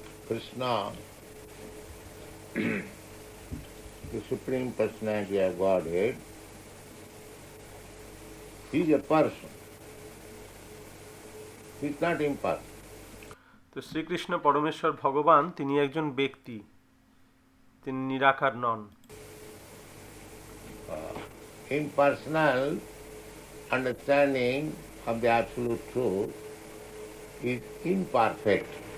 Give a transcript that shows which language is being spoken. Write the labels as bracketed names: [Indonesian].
[English] Krishna, the Supreme Personality of Godhead, he is a person. He is not impersonal. [Bangla] তো শ্রীকৃষ্ণ পরমেশ্বর ভগবান তিনি একজন ব্যক্তি, তিনি নিরাকার নন। [English] Impersonal understanding of the absolute truth is imperfect.